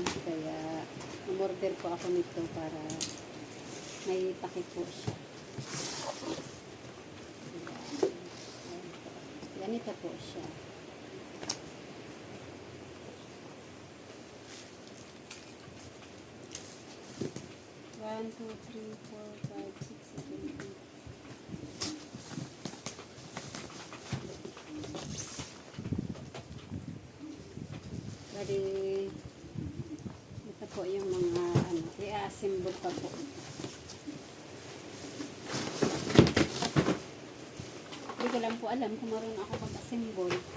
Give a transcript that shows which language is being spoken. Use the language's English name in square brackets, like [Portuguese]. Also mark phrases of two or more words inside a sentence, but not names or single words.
[Filipino] Kaya, umorder po ako nito para may takip po siya. Ganito po siya. [English] One, two, three, four, five, six, seven, eight. [Filipino] Bali, ito po yung mga i-assemble pa po. Hindi ko lang po alam kung marunong ako mag-assemble.